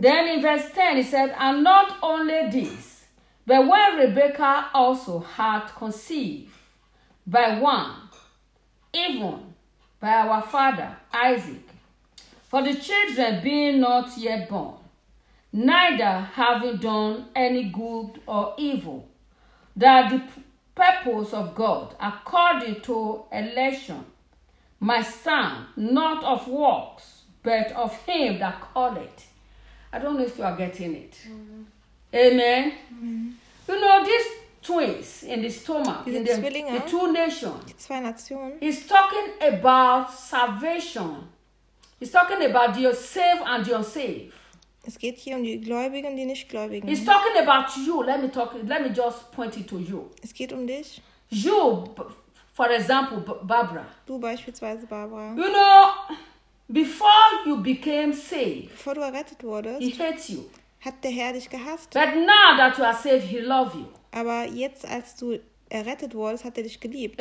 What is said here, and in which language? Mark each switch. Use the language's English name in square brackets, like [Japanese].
[English] Then, in verse 10, he said, "And not only this." But when Rebecca also had conceived by one, even by our father Isaac, for the children being not yet born, neither having done any good or evil, that the purpose of God according to election might stand not of works, but of him that calleth. I don't know if you are getting it. Mm-hmm. Amen. Mm-hmm. You know, these twins in the stomach, the two nations, [German] die zwei Nationen, [English] he's talking about salvation. He's talking about the saved and the unsaved. [German] Es geht hier um die Gläubigen, die nicht Gläubigen. [English] He's talking about you. Let me just point it to you. [German] Es geht um dich. [English] You, for example, Barbara. [German] Du beispielsweise, Barbara. [English] You know, before you became saved, [German] bevor du errettet wurdest, [English] he hates you. [German] Hat der Herr dich gehasst? [English] But now that you are saved, he loves you. [German] Aber jetzt, als du errettet wurdest, hat er dich geliebt.